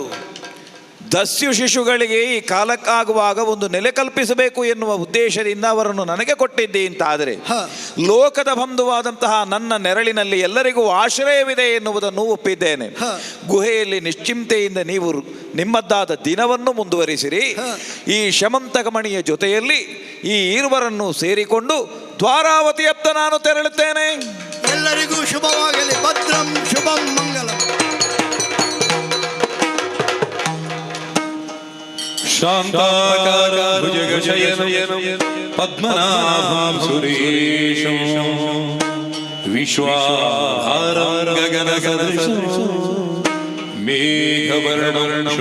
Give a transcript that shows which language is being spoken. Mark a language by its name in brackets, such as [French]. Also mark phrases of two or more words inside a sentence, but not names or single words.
[Kannada] ದಸ್ಯು ಶಿಶುಗಳಿಗೆ ಈ ಕಾಲಕ್ಕಾಗುವಾಗ ಒಂದು ನೆಲೆ ಕಲ್ಪಿಸಬೇಕು ಎನ್ನುವ ಉದ್ದೇಶದಿಂದ ಅವರನ್ನು ನನಗೆ ಕೊಟ್ಟಿದ್ದೆ ಅಂತಾದರೆ ಲೋಕದ ಬಂಧುವಾದಂತಹ ನನ್ನ ನೆರಳಿನಲ್ಲಿ ಎಲ್ಲರಿಗೂ ಆಶ್ರಯವಿದೆ ಎನ್ನುವುದನ್ನು ಒಪ್ಪಿದ್ದೇನೆ. ಗುಹೆಯಲ್ಲಿ ನಿಶ್ಚಿಂತೆಯಿಂದ ನೀವು ನಿಮ್ಮದ್ದಾದ ದಿನವನ್ನು ಮುಂದುವರಿಸಿರಿ. ಈ ಶಮಂತಕಮಣಿಯ ಜೊತೆಯಲ್ಲಿ ಈ ಇರುವರನ್ನು ಸೇರಿಕೊಂಡು ದ್ವಾರಾವತಿಯತ್ತ ನಾನು ತೆರಳುತ್ತೇನೆ. ಎಲ್ಲರಿಗೂ ಶುಭವಾಗಲಿ. [Sanskrit] ಭದ್ರಂ ಶುಭಂ ಮಂಗಲಂ. ಶಾಂತಾಕಾರಂ ಭುಜಗಶಯನಂ ಪದ್ಮನಾಭಂ ಸುರೇಶಂ ವಿಶ್ವಾಧಾರಂ ಗಗನಸದೃಶಂ ಮೇಘವರ್ಣಂ